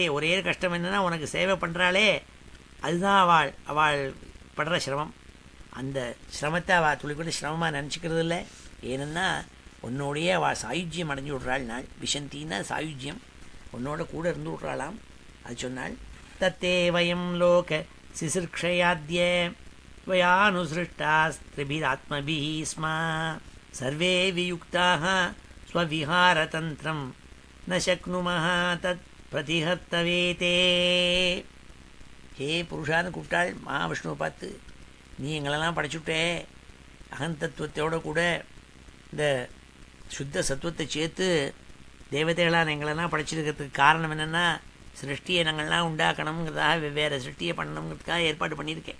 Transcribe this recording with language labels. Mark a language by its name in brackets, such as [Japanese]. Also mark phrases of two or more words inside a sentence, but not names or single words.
[Tamil] ஒரே கஷ்டம் என்னென்னா உனக்கு சேவை பண்ணுறாளே அதுதான் அவள் படுற சிரமம். அந்த சிரமத்தை அவள் துளிக்கூட சிரமமாக நினச்சிக்கிறது இல்லை. ஏன்னா உன்னோடைய அவள் சாயுஜ்யம் அடைஞ்சு விட்றாள். நாள் விஷந்தின்னா சாயுஜ்யம், உன்னோட கூட இருந்து விட்றாளாம். அது சொன்னாள். [Sanskrit] तत्ते वयं लोक सिसृक्षयाद्य त्वयानुसृष्टास्त्रिभिरात्मभिः स्मा सर्वे वियुक्ताः स्वविहारतन्त्रं न शक्नुमः तत् प्रतिहर्तवेते. [Tamil] ஹே புருஷான்னு கூப்பிட்டாள் மகாவிஷ்ணுவை பார்த்து. நீ எங்களெல்லாம் படைச்சுட்டே அகந்தத்துவத்தோட கூட இந்த சுத்த சத்துவத்தை சேர்த்து தேவதைகளான எங்களெல்லாம் படைச்சிருக்கிறதுக்கு காரணம் என்னென்னா சிருஷ்டியை நாங்கள்லாம் உண்டாக்கணுங்கிறதாக வெவ்வேறு சிருஷ்டியை பண்ணணுங்கிறதுக்காக ஏற்பாடு பண்ணியிருக்கேன்.